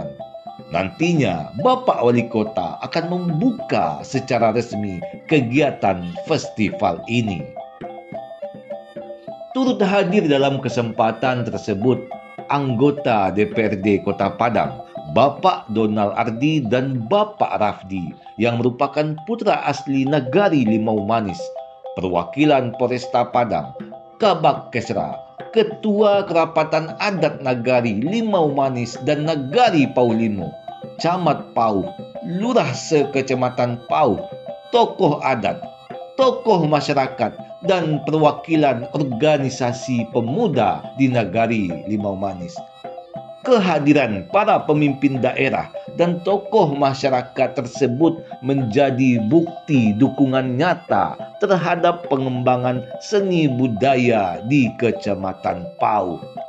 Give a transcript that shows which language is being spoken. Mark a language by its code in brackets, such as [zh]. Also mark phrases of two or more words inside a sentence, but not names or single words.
[id] Nantinya, Bapak Wali Kota akan membuka secara resmi kegiatan festival ini. Turut hadir dalam kesempatan tersebut anggota DPRD Kota Padang, Bapak Donald Ardi dan Bapak Rafdi, yang merupakan putra asli Nagari Limau Manis, perwakilan Polresta Padang, Kabak Kesra, Ketua Kerapatan Adat Nagari Limau Manis dan Nagari Paulimo, Camat Pauh, Lurah Sekecamatan Pauh, tokoh adat, tokoh masyarakat, dan perwakilan organisasi pemuda di Nagari Limau Manis. Kehadiran para pemimpin daerah dan tokoh masyarakat tersebut menjadi bukti dukungan nyata terhadap pengembangan seni budaya di Kecamatan Pauh.